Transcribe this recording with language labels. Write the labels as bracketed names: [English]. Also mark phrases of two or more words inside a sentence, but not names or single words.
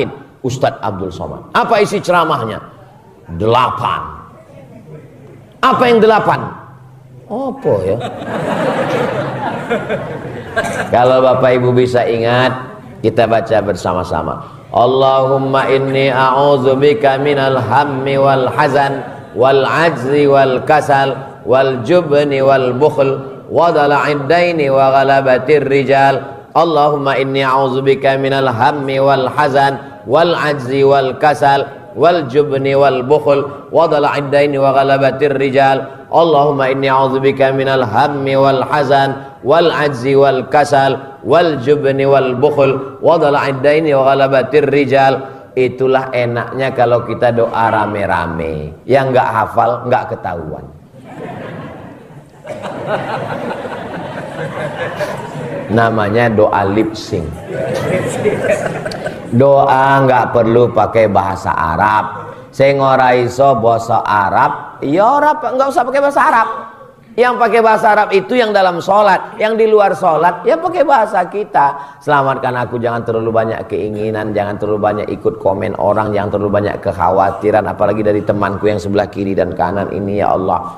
[Indonesian] Ustadz Abdul Somad. Apa isi ceramahnya? 8. Apa yang 8? Apa ya? Kalau Bapak Ibu bisa ingat, kita baca bersama-sama. [Arabic] اللهم إني أعوذ بك من الهم والحزن والعجز والكسل والجبن والبخل وضلع الدين وغلبة الرجال. اللهم إني أعوذ بك من الهم والحزن والعجز والكسل والجبن والبخل وضلع الدين وغلبة الرجال. اللهم إني أعوذ بك من الهم والحزن والعجز والكسل والجبن والبخل وضلع الدين وغلبة الرجال. [Indonesian] Itulah enaknya kalau kita doa rame-rame. Yang enggak hafal enggak ketahuan. Namanya doa [English] lip sync. [Indonesian] Doa enggak perlu pakai bahasa Arab. [Javanese] Sing ora iso basa Arab, ya ora [Indonesian] enggak usah pakai bahasa Arab. Yang pakai bahasa Arab itu yang dalam sholat, yang di luar sholat ya pakai bahasa kita. Selamatkan aku, jangan terlalu banyak keinginan, jangan terlalu banyak ikut komen orang, jangan terlalu banyak kekhawatiran, apalagi dari temanku yang sebelah kiri dan kanan ini ya Allah.